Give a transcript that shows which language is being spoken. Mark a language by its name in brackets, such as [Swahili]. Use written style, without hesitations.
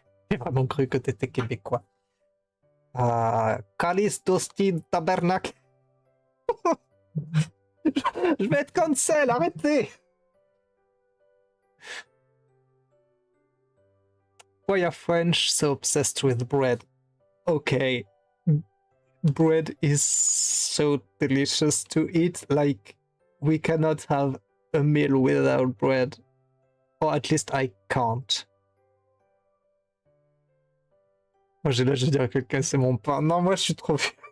[French] J'ai vraiment cru que t'étais québécois. Calice d'Austin Tabernacle. Je vais être cancel, arrêtez. [English] Why are French so obsessed with bread? Okay. Bread is so delicious to eat, like we cannot have a meal without bread. Or at least I can't. [French] Moi j'ai là, je dirais à quelqu'un c'est mon pain. Non, moi je suis trop vieux.